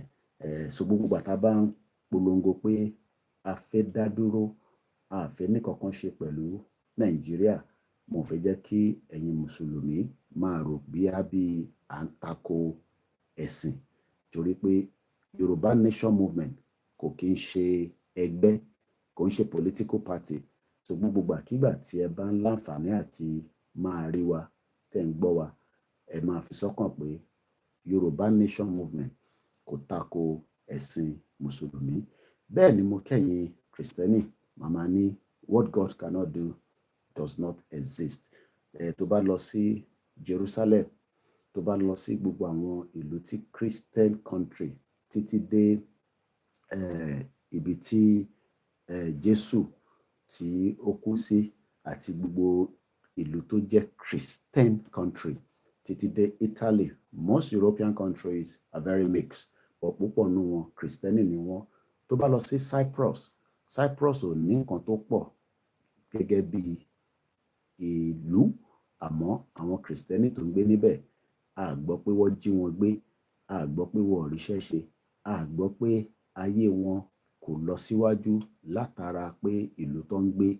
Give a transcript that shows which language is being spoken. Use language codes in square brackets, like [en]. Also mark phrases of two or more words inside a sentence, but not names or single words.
[yo] So gbogbo ìgbà tá bá ń polongo pé a fẹ́ dá dúró, a fẹ́ ní kankan ṣe pẹ̀lú Nàìjíríà, mo fẹ́ jẹ́ kí ẹ̀yin mùsùlùmí máa rò bí à ń tako ẹ̀sìn. Torí pé Yorùbá Nation Movement kò kí ń ṣe ẹgbẹ́, kò ń ṣe [en] political party. [yo] So gbogbo ìgbàkígbà tí ẹ bá ń láǹfààní àti máa rí wa, tẹ́ ń gbọ́ wa, ẹ máa fi sọ́kàn pé Yorùbá Nation Movement kò tako ẹ̀sìn mùsùlùmí. Bẹ́ẹ̀ ni mo kẹ́yìn Kristẹni, màmá ní [en] what God cannot do does not exist. [yo] Tó bá lọ sí Jerusalem, tó bá lọ sí gbogbo àwọn ìlú tí [en] Christian country [yo] títí dé ibi tí Jésù tí ó kú sí àti gbogbo ìlú tó jẹ́ [en] Christian country [yo] títí dé Italy. [en] Most European countries are very mixed, but [yo] púpọ̀ nínú wọn Kristẹni ni wọ́n. Tó bá lọ sí Cyprus ò ní nǹkan tó pọ̀ gẹ́gẹ́ bí ìlú, àmọ́ àwọn Kristẹni tó ń gbé níbẹ̀, a gbọ́ pé wọ́n jí wọn gbé, a gbọ́ pé wọ́n ò ríṣẹ́ ṣe, a gbọ́ pé ayé wọn kò lọ síwájú látara pé ìlú tó ń gbé.